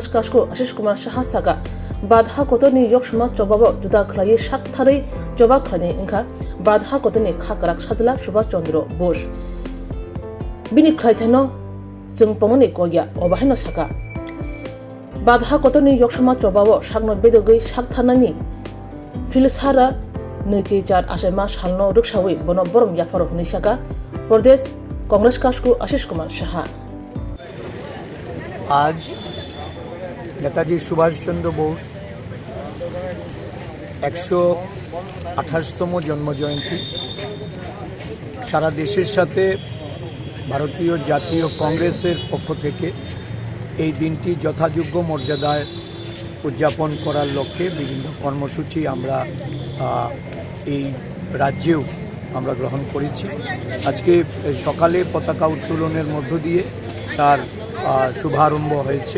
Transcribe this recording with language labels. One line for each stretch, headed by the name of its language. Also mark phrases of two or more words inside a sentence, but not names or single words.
Bodo: कासको आशिष कुमार साहा सागा बाधा कतनि यक्षमा चबाबो जुदा खलायै साकथारै जबा खलायनि इंखा बाधा कतनि खाकराक साजला सुभाषचंद्र बोस बिनि खलायथायनो जों पमनि गया अबाहायनो साका बाधा कतनि यक्षमा चबाबो सागनो बेदगै साकथारनायनि फिलसारा नैथि चार आसामा सालनो रक्षावै बनो बरम याफारो हनिसाका प्रदेश कांग्रेस कासको आशिष कुमार साहा
Bangla: আজ নেতাজি সুভাষ চন্দ্র বোস 128তম জন্ম জয়ন্তী সারা দেশের সাথে ভারতীয় জাতীয় কংগ্রেসের পক্ষ থেকে এই দিনটি যথাযোগ্য মর্যাদায় উদযাপন করার লক্ষ্যে বিভিন্ন কর্মসূচি আমরা এই রাজ্যেও আমরা গ্রহণ করেছি। আজকে সকালে পতাকা উত্তোলনের মধ্য দিয়ে তার শুভারম্ভ হয়েছে।